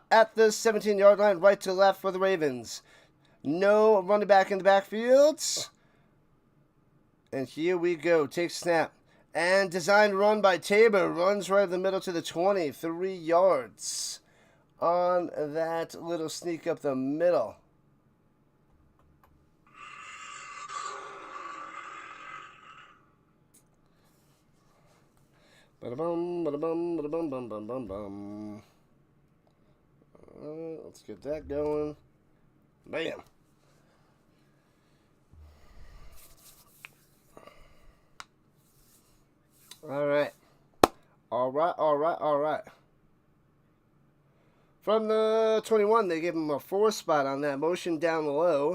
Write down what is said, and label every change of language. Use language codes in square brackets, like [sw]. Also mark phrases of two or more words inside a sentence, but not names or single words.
[en] At the 17-yard line, right to left for the Ravens. No running back in the backfields. And here we go. Take snap. And design run by Tabor. Runs right in the middle to the 20. 3 yards on that little sneak up the middle. Ba-da-bum, ba-da-bum, ba-da-bum, bum, bum, bum, bum. Let's get that going. Bam. Alright. Alright. From the 21, they give him a 4 spot on that motion down low.